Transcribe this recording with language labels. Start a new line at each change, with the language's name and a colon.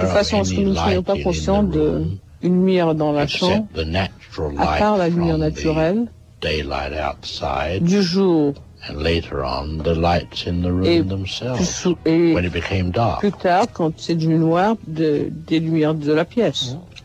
French: de façon à ce que nous ne soyons pas conscients d'une lumière dans la chambre.
English: The natural light
French: à part la lumière naturelle.
English: Daylight outside,
French: du jour,
English: and later on the lights in the room themselves. When it became dark,
French: plus tard quand c'est devenu noir, des lumières de la pièce.